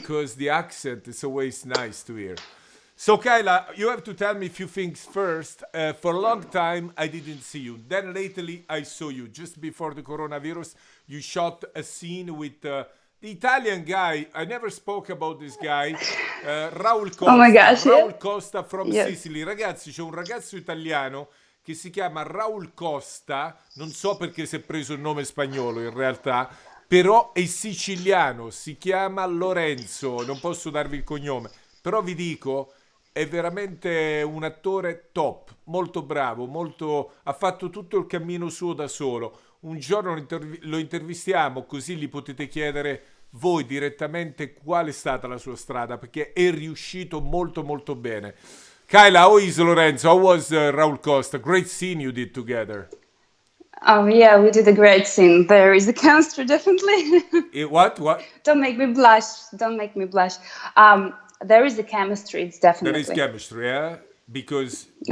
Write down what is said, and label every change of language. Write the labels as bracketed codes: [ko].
[en] because the accent is always nice to hear. So Kayla, you have to tell me a few things first. For a long time I didn't see you. Then lately I saw you just before the coronavirus. You shot a scene with the Italian guy. I never spoke about this guy. Raul Oh my gosh, yeah. Raul Costa from Yes. Sicily. [it] Ragazzi, c'è un ragazzo italiano che si chiama Raul Costa, non so perché si è preso il nome spagnolo in realtà, però è siciliano, si chiama Lorenzo, non posso darvi il cognome, però vi dico, è veramente un attore top, molto bravo, ha fatto tutto il cammino suo da solo. Un giorno lo intervistiamo così gli potete chiedere voi direttamente qual è stata la sua strada perché è riuscito molto molto bene. [en] Kyla, how is Lorenzo? How was Raul Costa? Great scene you did together. Oh yeah, we did a great scene. There is a chemistry, definitely. What? What? Don't make me blush. Don't make me blush. There is a chemistry. It's There is definitely, chemistry, yeah? Because do